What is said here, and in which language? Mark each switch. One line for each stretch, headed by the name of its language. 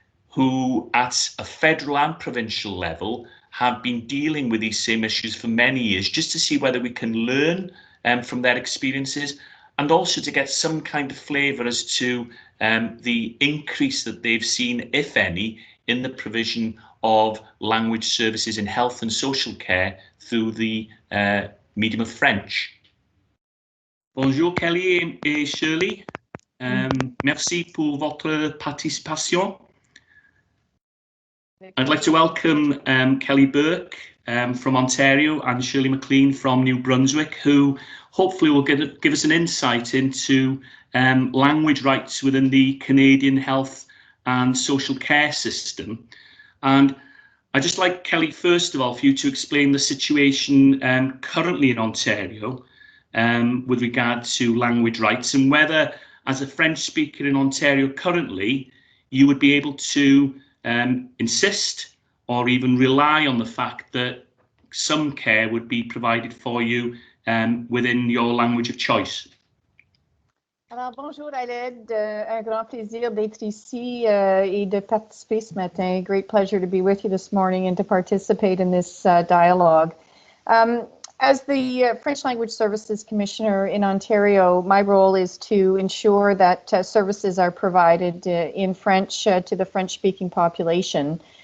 English: who at a federal and provincial level have been dealing with these same issues for many years, just to see whether we can learn from their experiences, and also to get some kind of flavour as to the increase that they've seen, if any, in the provision of language services in health and social care through the medium of French.
French: Bonjour Kelly et Shirley, merci pour votre participation.
English: I'd like to welcome Kelly Burke from Ontario and Shirley McLean from New Brunswick, who hopefully will give us an insight into language rights within the Canadian health and social care system. And I'd just like, Kelly, first of all, for you to explain the situation currently in Ontario with regard to language rights, and whether, as a French speaker in Ontario currently, you would be able to insist or even rely on the fact that some care would be provided for you within your language of choice.
French: Alors, bonjour Aled, un grand plaisir d'être ici et de participer ce matin.
English: Great pleasure to be with you this morning and to participate in this dialogue. As the French Language Services Commissioner in Ontario, my role is to ensure that services are provided in French to the French-speaking population.